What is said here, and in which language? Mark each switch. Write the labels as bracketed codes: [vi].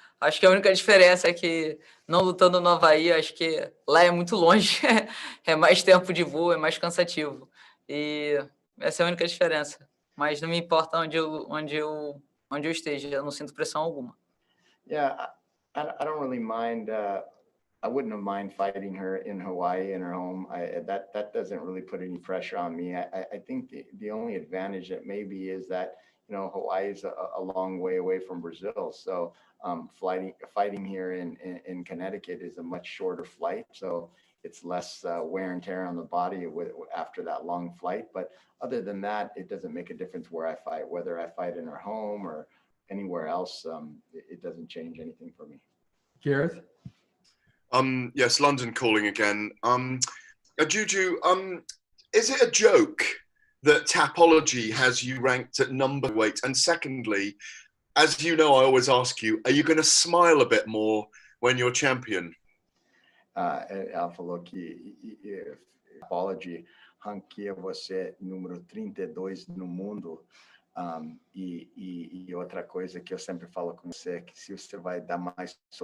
[pt] Acho que a única diferença é que não lutando no Havaí, acho que lá é muito longe, é mais tempo de voo, é mais cansativo. E essa é a única diferença. Mas não me importa onde eu esteja, eu não sinto pressão alguma. [en] Yeah, I don't really mind. I wouldn't have mind fighting her in Hawaii in her home. That doesn't really put any pressure on me. I think the only advantage that maybe is that Hawaii is a long way away from Brazil, so fighting here in Connecticut is a much shorter flight, so it's less wear and tear on the body after that long flight. But other than that, it doesn't make a difference where I fight, whether I fight in her home or anywhere else. It doesn't change anything for me. Gareth? Yes, London calling again. Juju, is it a joke that Tapology has you ranked at number weight? And secondly, as you know, I always ask you, are you going to smile a bit more when you're champion? [pt] Ela falou que Tapology ranqueia você número 32 no mundo. E outra coisa que eu sempre falo com você é que se você vai dar mais...